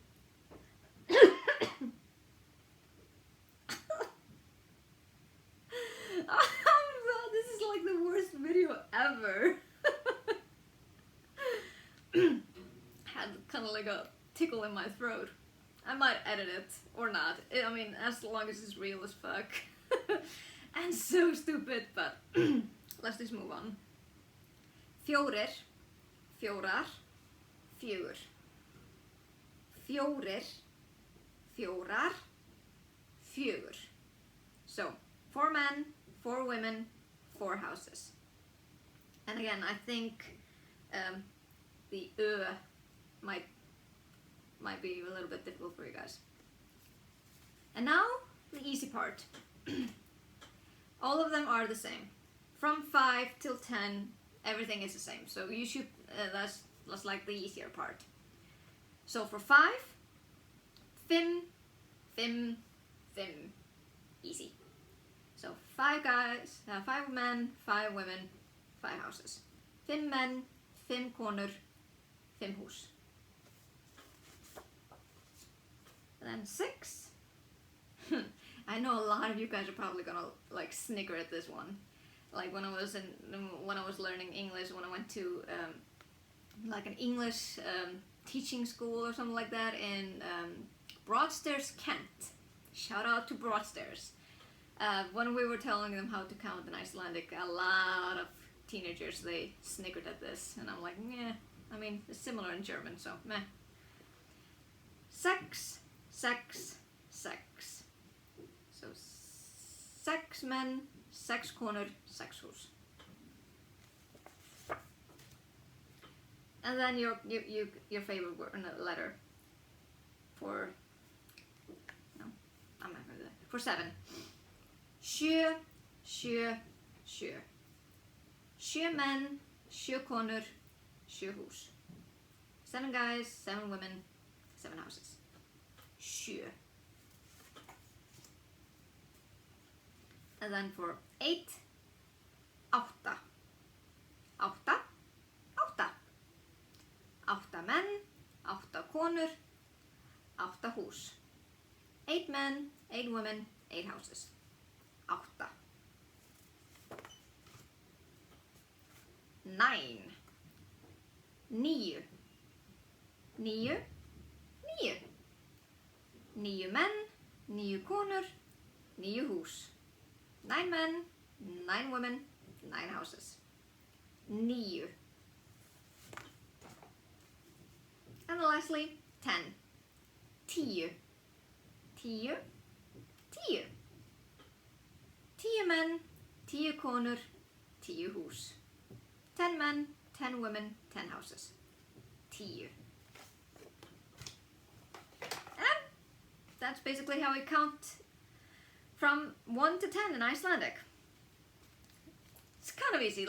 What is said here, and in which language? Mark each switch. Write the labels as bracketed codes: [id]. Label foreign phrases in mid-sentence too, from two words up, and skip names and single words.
[en] Oh, this is like the worst video ever. Had kind of like a tickle in my throat. I might edit it or not. I mean, as long as it's real as fuck. And so stupid, but let's just move on. [is] Fjórir, fjórar, fjögur. Fjórir, fjórar, fjögur. [en] So, 4 men, 4 women, 4 houses. And again, I think the might be a little bit difficult for you guys. And now the easy part. All of them are the same. From 5 till 10, everything is the same. So you should that's like the easier part. So for 5, [is] fimm, fimm, fimm, [en] easy. So 5 guys, 5 men, 5 women, 5 houses. [is] 5 men, 5 konur, 5 hús. [en] And then 6. I know a lot of you guys are probably gonna like snicker at this one. Like when I was learning English, when I went to like an English teaching school or something like that in Broadstairs, Kent. Shout out to Broadstairs. When we were telling them how to count in Icelandic, a lot of teenagers, they snickered at this, and I'm like, yeah, I mean, it's similar in German, so meh. 6, 6, 6. [is] So 6 men, 6 konur, 6 hús. [en] And then your favorite word, letter for, no, I'm not gonna do that. For 7. [is] Sjö, sjö, sjö. 7 men, 7 konur, 7 hús. [en] 7 guys, 7 women, 7 houses. Sjö. And then for 8, [is] átta. Átta, átta. 8 men, 8 konur, 8 hús. [en] 8 men, 8 women, 8 houses. 8. 9. 9. 9. [is] 9. 9 menn, 9 konur, 9 hús. [en] 9 men, 9 women, 9 houses. 9. And lastly, 10. 10. 10. [is] 10. 10 men, 10 konur, 10 hús. [en] 10 men, 10 women, 10 houses. 10. And that's basically how we count from 1 to 10 in Icelandic. It's kind of easy.